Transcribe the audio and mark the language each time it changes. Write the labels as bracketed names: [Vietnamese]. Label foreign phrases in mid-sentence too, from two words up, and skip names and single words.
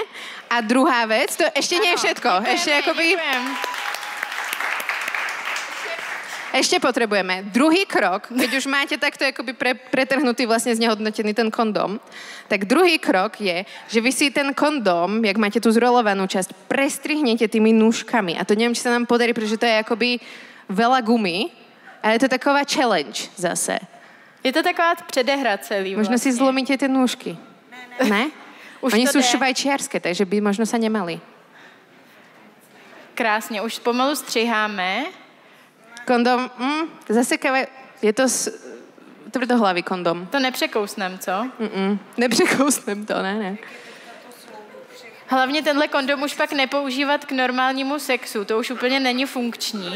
[Slovak] A druhá vec, to ešte nie je všetko. Ešte potrebujeme druhý krok, keď už máte takto akoby pretrhnutý, vlastne znehodnotený ten kondóm, tak druhý krok je, že vy si ten kondóm, jak máte tú zrolovanú časť, prestrihnete tými nůžkami. A to neviem, či sa nám podarí, pretože to je akoby veľa gumy, ale je to taková challenge zase. [Czech] Je to taková předehra celý. [Slovak] Možno si zlomíte tie nůžky. Ne? Oni sú švajčiarske, takže by možno sa nemali. [Czech] Krásně, už pomalu střiháme. [Slovak] Kondom, zasekáva, je to tvrdohlavý kondom. [Czech] To nepřekousnem, co? Nepřekousnem to, ne. Hlavně tenhle kondom už pak nepoužívat k normálnímu sexu, to už úplně není funkční.